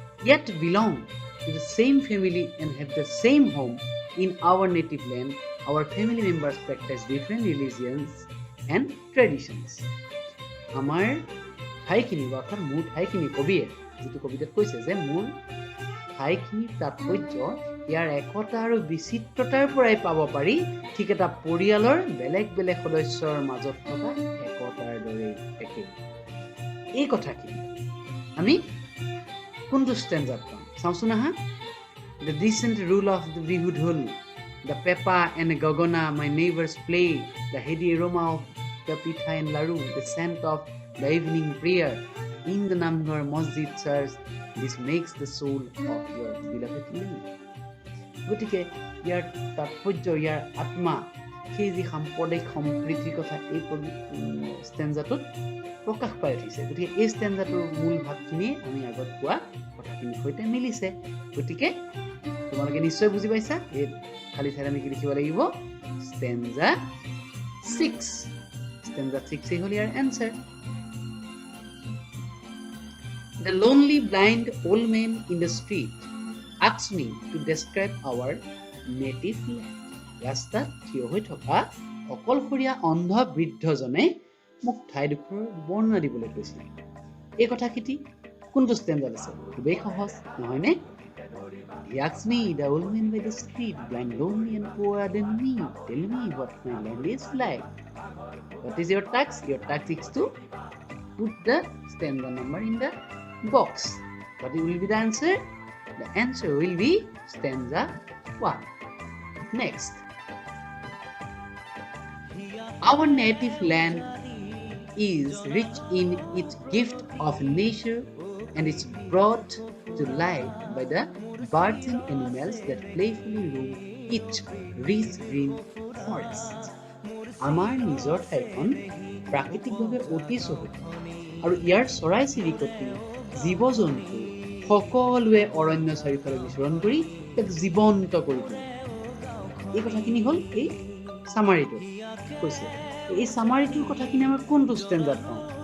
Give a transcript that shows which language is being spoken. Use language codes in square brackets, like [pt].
[en] Yet belong to the same family and have the same home in our native land. Our family members practice different religions and traditions. [as] আমাৰ ঠাইখিনি অৰ্থাৎ মোৰ ঠাইখিনি কবিয়ে যিটো কবিতাত কৈছে যে মোৰ ঠাইখিনিৰ তাৎপৰ্য ইয়াৰ একতা আৰু বিচিত্ৰতাৰ পৰাই পাব পাৰি, ঠিক এটা পৰিয়ালৰ বেলেগ বেলেগ সদস্যৰ মাজত থকা একতাৰ দৰে একে। এই কথাখিনি আমি কোনটো ষ্টেঞ্জাত পাম চাওঁচোন আহা। [en] The decent rule of the bihu dhol, the pepa and gagana my neighbors play, the heady aroma of the pitha and laru, the scent of the evening prayer in the Namghar Masjid church, this makes the soul of your beloved land. [as] গতিকে ইয়াৰ তাৎপৰ্য ইয়াৰ আত্মা সেই যি সাম্প্ৰদায়িক সম্প্ৰীতিৰ কথা এই ষ্টেঞ্জাটোত প্ৰকাশ পাই উঠিছে। গতিকে এই ষ্টেঞ্জাটোৰ মূল ভাগখিনি আমি আগত কোৱা কথাখিনিৰ সৈতে মিলিছে। গতিকে তোমালোকে নিশ্চয় বুজি পাইছা। এই খালী ঠাইত আমি কি লিখিব লাগিব? ষ্টেঞ্জা 6। ষ্টেঞ্জা 6 হ'ল ইয়াৰ answer. [en] The lonely blind old man in the street asked me to describe our native land. [as] ৰাস্তাত থিয় হৈ থকা অকলশৰীয়া অন্ধ বৃদ্ধজনে মোক ঠাইডোখৰৰ বৰ্ণনা দিবলৈ কৈছিল। এই কথাখিনি কোনটো ষ্টেঞ্জাত আছে? খুবেই সহজ, নহয়নে? [en] He asked me, the old man by the street, blind, lonely and poorer than me, tell me what my land is like. What is your task? Your task is to put the stanza number in the box. What will be the answer? The answer will be stanza 1. Next. Our native land is rich in its gift of nature and is brought to life by the birds and animals that playfully roam its rich green forests. [as] আমাৰ নিজৰ ঠাইখন প্ৰাকৃতিকভাৱে অতি চহকী আৰু ইয়াৰ চৰাই চিৰিকটি জীৱ জন্তু সকলোৱে অৰণ্য চাৰিওফালে বিচৰণ কৰি ইয়াক জীৱন্ত কৰি তোলে। এই কথাখিনি হ'ল এই চামাৰিটো কৈছে। এই চামাৰিটোৰ কথাখিনি আমাৰ কোনটো ষ্টেঞ্জাত পাওঁ?